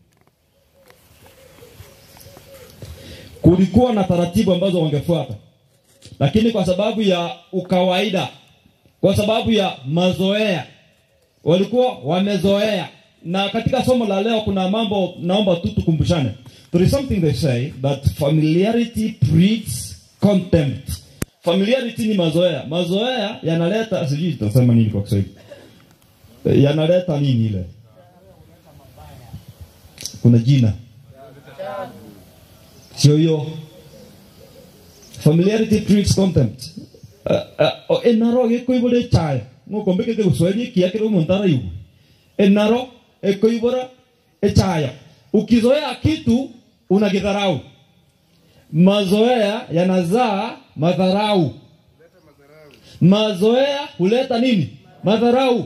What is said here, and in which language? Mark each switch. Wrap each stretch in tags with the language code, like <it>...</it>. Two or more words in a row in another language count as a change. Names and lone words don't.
<sw>Kulikuwa na taratibu ambazo wangefuata. Lakini kwa sababu ya ukawaida, kwa sababu ya mazoea, walikuwa wamezoea. Na katika somo la leo kuna mambo naomba tu tukumbushane.</sw> <en>There is something they say that familiarity breeds contempt.</en> <sw>Familiarity ni mazoea. Mazoea yanaleta, sijui tutasema nini kwa Kiswahili. Yanaleta nini ile? Kuna jina. Sio hiyo.</sw> <en>Familiarity breeds contempt.</en> <guz>Enaro ekoibole chaya. Ngoko mbeke Kiswahili kiakiro montara yuko. Enaro ekoibora echaya.</guz> <sw>Ukizoea kitu unakidharau. Mazoea yanazaa madharau. Mazoea huleta nini? Madharau.</sw>